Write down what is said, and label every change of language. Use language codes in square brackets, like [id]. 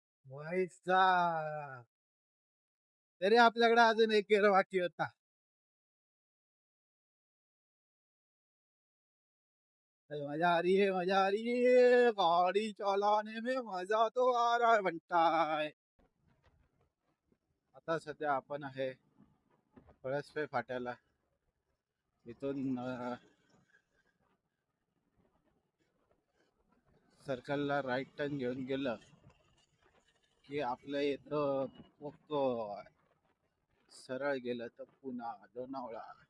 [mr] व्हायचा तरी आपल्याकडे अजून एक गेअर बाकी होता. [hi] मजा आ रही है, मजा आ रही है, गाड़ी चलाने में मजा तो आ रहा है बनता है. [mr] आता सध्या आपण आहे पळसपे फाट्याला. इथून सर्कलला राईट टर्न घेऊन गेलं की आपल्या इथं फक्त सरळ गेलं तर पुन्हा लोणावळा.